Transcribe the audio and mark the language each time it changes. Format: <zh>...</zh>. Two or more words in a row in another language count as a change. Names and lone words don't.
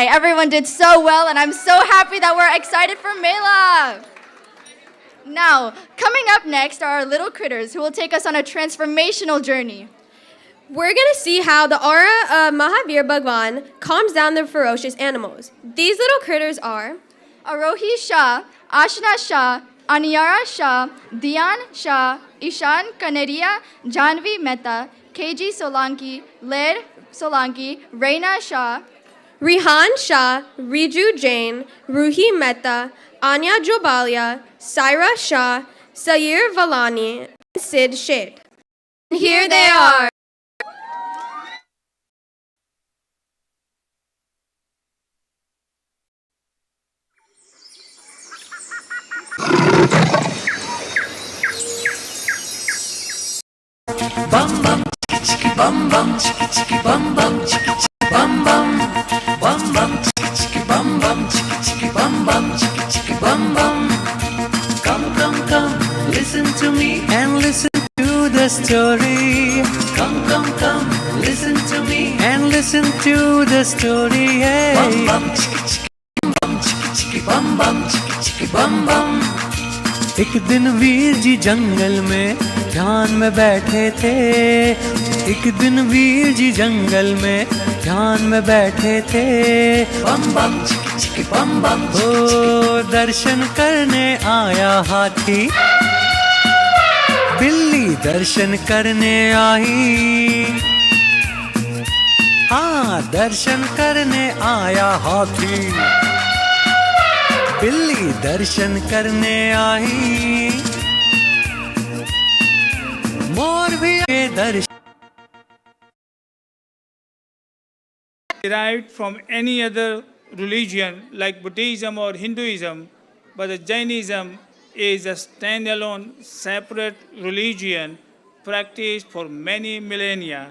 <en>Everyone did so well, and I'm so happy that we're excited for Mela. Now, coming up next are our little critters who will take us on a transformational journey. We're going to see how the aura of Mahavir Bhagwan calms down the ferocious animals. These little critters are Arohi Shah, Ashna Shah, Aniyara Shah, Diyan Shah, Ishan Kaneria, Janvi Mehta, KG Solanki, Lair Solanki, Reina Shah, Rihan Shah, Riju Jain, Ruhi Mehta, Anya Jobalia, Saira Shah, Sayir Valani, and Sid Sheth. And here they are. Bum bum chiki chiki bum bum chiki chiki bum bum chiki chiki bum bum bum bum chiki chiki bum bum chiki chiki bum bum chiki chiki bum bum. Come listen to me and listen to the story. Come listen to me and listen to the story. Hey. Bum bum chiki chiki bum bum chiki chiki bum bum.</en> <hi>एक दिन वीर जी जंगल में ध्यान में बैठे थे. एक दिन वीर जी जंगल में ध्यान में बैठे थे, बम बम चिकी चिकी बम बम, ओ दर्शन करने आया हाथी, बिल्ली दर्शन करने आई, हाँ दर्शन करने आया हाथी, बिल्ली दर्शन करने आई, मोर भी दर्शन</hi> <en>derived from any other religion like Buddhism or Hinduism, but the Jainism is a standalone, separate religion practiced for many millennia.</en>